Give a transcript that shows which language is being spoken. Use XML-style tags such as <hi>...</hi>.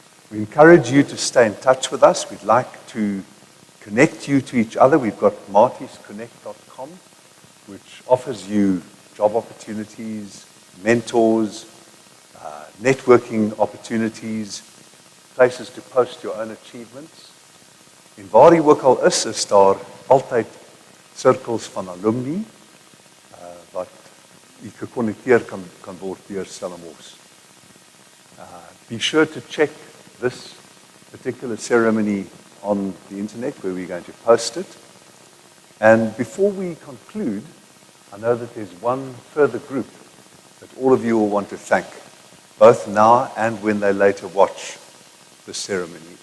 <en>We encourage you to stay in touch with us. We'd like to connect you to each other. We've got martisconnect.com, which offers you job opportunities, mentors, networking opportunities, places to post your own achievements.</en> <af>En waar jy ook al is daar altyd cirkels van alumni wat jy gekonnekteer kan word deur Stellenbosch.</af> <en>Be sure to check this particular ceremony on the internet where we're going to post it. And before we conclude, I know that there's one further group that all of you will want to thank, both now and when they later watch the ceremony.</en>